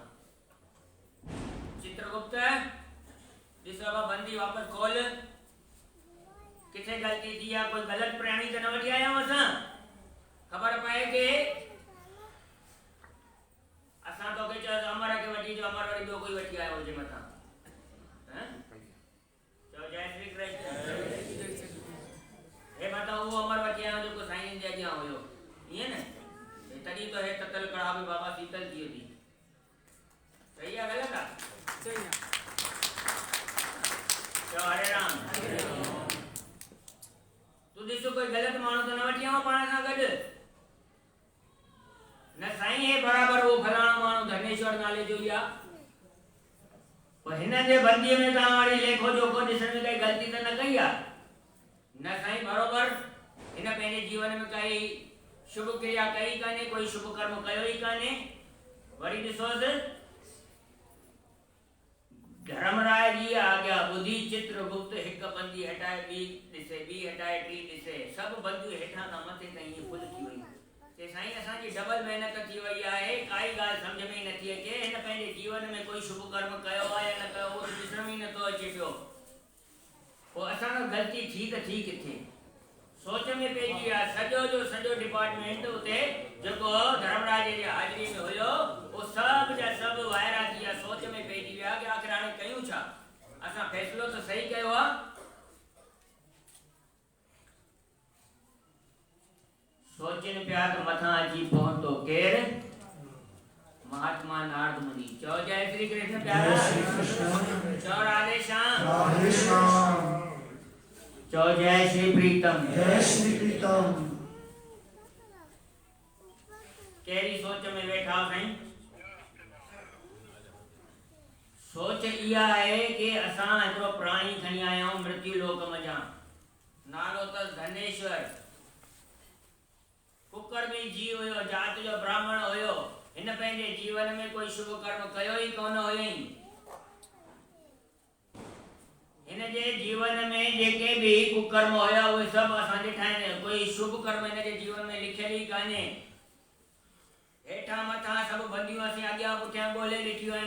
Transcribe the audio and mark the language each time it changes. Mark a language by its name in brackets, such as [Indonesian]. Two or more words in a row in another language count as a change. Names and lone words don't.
[Sindhi] चित्रगुप्त ॾिस बाबा, बंदी वापसि खोल, किथे ग़लती थी आहे, कोई ग़लत प्राणी त न वठी आया आहियूं असां। ख़बर पए कि असां तोखे चयो अमर खे वठी अचो, अमर वरी ॿियो कोई वठी आयो हुजे मथां। चओ जय श्री कृष्ण। हे मथां उहो अमर वठी आयो जेको साईं जे अॻियां हुयो, ईअं न? तॾहिं तो हे ततल कड़ा बि बाबा शीतल थी वई। सही आहे ग़लति आहे? सही आहे। चओ हरे राम। तू ॾिसो कोई ग़लति माण्हू त न वठी आयो पाण सां गॾु न साईं? हे बराबरि उहो फलाणो माण्हू धनेश्वर नाले जो ई आहे। पोइ हिन जे बंदीअ में तव्हां वरी लेखो जोखो ॾिसण में काई ग़लती त न कई आहे न साईं? बराबरि हिन पंहिंजे जीवन में काई शुभ क्रिया कई कान्हे, कोई शुभ कर्म कयो ई कान्हे। वरी ॾिसोसि धर्मराज जी आज्ञा ॿुधी चित्रगुप्त हिक बंदी हटाए ॿी ॾिसे, ॿी हटाए टी ॾिसे, सभु बंदियूं हेठां खां मथे ताईं ईअं फुल थी वयूं। के साईं असांजी डबल महिनत थी वई आहे, काई ॻाल्हि सम्झ में ई नथी अचे। हिन पंहिंजे जीवन में कोई शुभ कर्म कयो आहे या न कयो उहो ॾिसण में ई नथो अचे पियो। पोइ असां खां ग़लती थी त थी किथे? सोच में पइजी विया। सॼो जो सॼो डिपार्टमेंट उते जेको धर्मराज जी हाज़िरी में हुयो वो सभु जा सभु वायरा थी विया। सोच में पइजी विया कि आख़िर हाणे कयूं छा? असां फ़ैसिलो त सही कयो आहे। सोचनि पिया त मथां अची पहुतो केरु? महात्मा नारद मुनि। चओ जय श्री कृष्ण प्यारा। चओ राधे श्याम। चो जय श्री प्रीतम। जय श्री प्रीतम। केरी सोच में वेठा साईं? सोच इहा आहे कि असां हिकिड़ो प्राणी खणी आया आहियूं मृत्यु लोक मजा, नालो अथसि धनेश्वर। कुकर में जी हुयो, जात जो ब्राह्मण हुयो। हिन पंहिंजे जीवन में कोई शुभ कर्म कयो ई कोन हुयईं। हिन जे जीवन में जेके भी कुकर्म हुया उहे सभु असां ॾिठा आहिनि। कोई शुभ कर्म हिन जे जीवन में लिखियल ई कान्हे। हेठां मथां सभु बंदियूं असीं अॻियां पुठियां ॻोल्हे ॾिठियूं आहिनि।